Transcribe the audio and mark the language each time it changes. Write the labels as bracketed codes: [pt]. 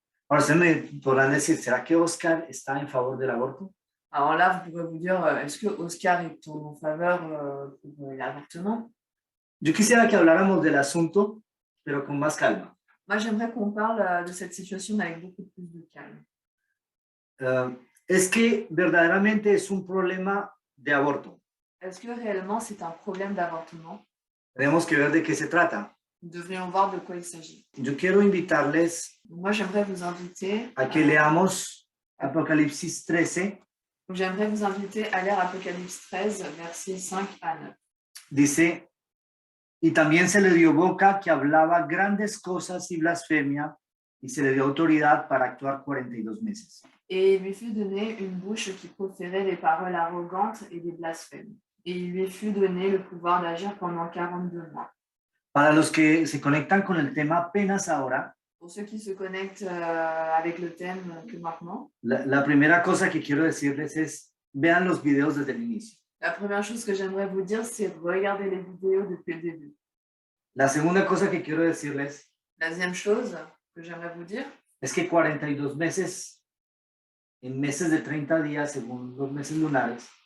[es] Ahora, ustedes me podrán decir, ¿será que Oscar está en favor del aborto? [fr] Alors là, vous pourrez vous dire, est-ce que Oscar est en faveur pour l'avortement? [es] Yo quisiera que habláramos del asunto, pero con más calma. [fr] Moi, j'aimerais qu'on parle de cette situation avec beaucoup plus de calme. [es] Es que verdaderamente es un problema de aborto. [fr] Est-ce que réellement c'est un problème d'avortement? [es] Tenemos que ver de qué se trata. [fr] Nous devrions voir de quoi il s'agit. [es] Yo quiero invitarles [fr] Moi, j'aimerais vous inviter [es] a que leamos Apocalipsis 13. [fr] J'aimerais vous inviter à lire Apocalypse 13, versets 5 à 9. [es] Dice, y también se le dio boca que hablaba grandes cosas y blasfemia, y se le dio autoridad para actuar 42 meses. [fr] Et il lui fut donné une bouche qui proférait des paroles arrogantes et des blasphèmes. Et il lui fut donné le pouvoir d'agir pendant 42 mois. [es] Para los que se conectan con el tema apenas ahora, [fr] Pour ceux qui se connectent avec le thème que maintenant, [es] la primera cosa que quiero decirles es, vean los videos desde el inicio. [fr] la première chose que j'aimerais vous dire, c'est regarder les vidéos depuis le début. [es] La segunda cosa que quiero decirles [fr] La deuxième chose que j'aimerais vous dire, [es] es que 42 meses, en meses de 30 días, según los meses lunares,